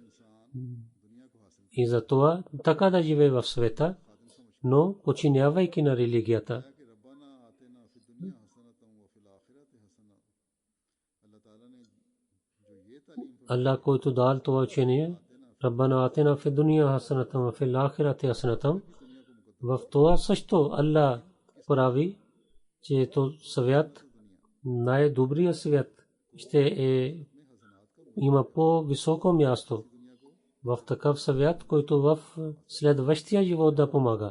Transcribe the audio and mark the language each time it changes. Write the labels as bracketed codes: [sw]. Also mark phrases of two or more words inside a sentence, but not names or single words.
[bg] И затова така да живее в света, но подчинявайки на религията. Allah който дал това учение, [ar] ربنا آتنا في الدنيا حسنة وفي الآخرة حسنة, [bg] в това също Allah прави, че то свят, най-добрият свят, ще има по-високо място в такъв свят, който в следващия живот да помага.